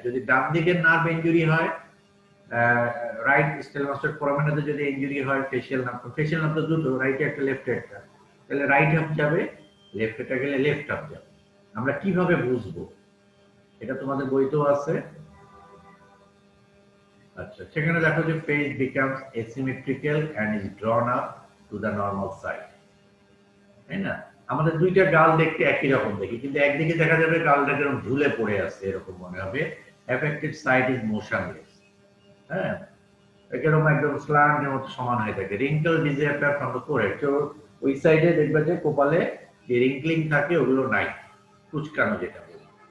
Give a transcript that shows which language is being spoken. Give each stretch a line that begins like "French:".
Bangla: যদি ডান দিকের nerve injury হয়, রাইট স্টাইলোমাস্টয়েড ফোরামিনাতে যদি ইনজুরি হয়, ফেশিয়াল নার্ভ তো দুটো, রাইটে একটা লেফট একটা, তাহলে রাইট হাফ যাবে, লেফট এটা গেলে লেফট হাফ যাবে। আমরা কিভাবে বুঝবো এটা তোমাদের বইতেও আছে। আচ্ছা, সেখানে দেখো যে
English: face becomes asymmetrical and is drawn up to the normal side,
Bangla: তাই না? আমাদের দুইটা গাল দেখতে একই রকম দেখি, কিন্তু একদিকে দেখা যাবে গালটা যেরকম ঝুলে পড়ে আছে এরকম মনে হবে।
English: affected side is motionless,
Bangla: হ্যাঁ, এরকম একদম স্ল্যান্টের মতো সমান হয়ে থাকে।
English: wrinkle disappear from the forehead,
Bangla: তো ওই সাইডে দেখবে যে কপালে যে রিঙ্কলিং থাকে ওগুলো নাই, কুচকানো যেটা বলে।